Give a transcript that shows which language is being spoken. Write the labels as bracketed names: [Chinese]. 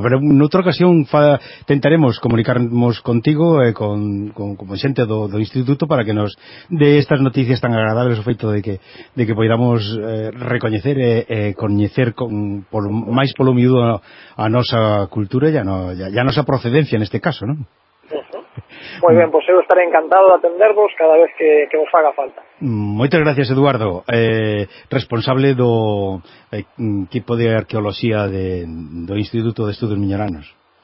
[Galician] Pero noutra ocasión tentaremos comunicarmos contigo e con xente do instituto para que nos dé estas noticias tan agradables, o feito de que poidamos recoñecer e coñecer máis polo miúdo a nosa cultura e a nosa procedencia neste caso, non? [Spanish] Muy bien, pues yo estaré encantado de atendervos cada vez que os haga falta. [Galician] Moitas gracias, Eduardo, responsable do equipo de arqueoloxía do Instituto de Estudos Miñoranos.